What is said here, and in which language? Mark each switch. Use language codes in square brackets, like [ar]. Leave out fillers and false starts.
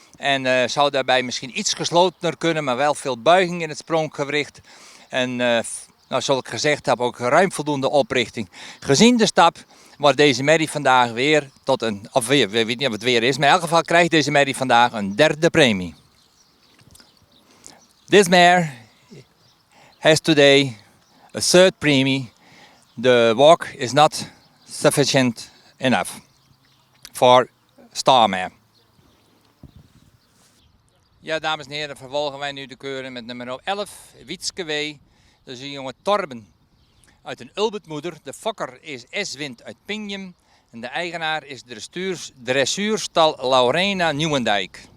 [nl] En zou daarbij misschien iets geslotener kunnen, maar wel veel buiging in het spronggewricht. En nou, zoals ik gezegd heb, ook ruim voldoende oprichting. Gezien de stap wordt deze merrie vandaag weer tot een, of weer, we weten niet of het weer is, maar in elk geval krijgt deze merrie vandaag een derde premie. [en] This mare has today a third premie. The walk is not sufficient enough for star mare. [nl] Ja, dames en heren, vervolgen wij nu de keuren met nummer 11, Wietske W. Dat is een jonge Torben uit een Ulbetmoeder. De fokker is S-Wind uit Pingjum. En de eigenaar is dressuurstal Laurena Nieuwendijk.